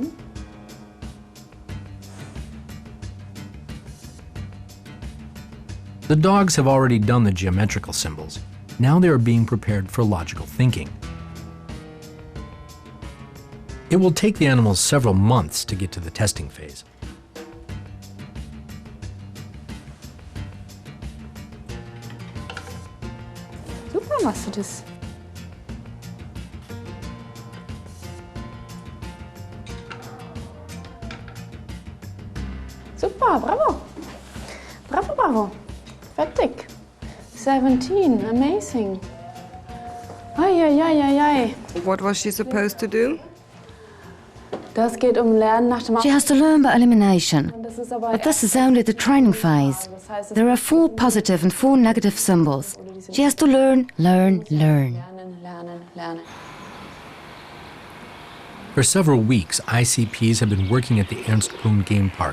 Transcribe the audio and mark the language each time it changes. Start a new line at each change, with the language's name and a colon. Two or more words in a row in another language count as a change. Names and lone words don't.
English: The dogs have already done the geometrical symbols. Now they are being prepared for logical thinking. It will take the animals several months to get to the testing phase.
German: Super machst du das. Super, bravo. Bravo, bravo. Fertig. 17,
English: amazing. Ay, ay, ay, ay, ay. What was she supposed to do? She has to learn by elimination, but this is only the training phase. There are 4 positive and 4 negative symbols. She has to learn, learn, learn. For several weeks, ICPs have been working at the Ernst Brunn Game Park.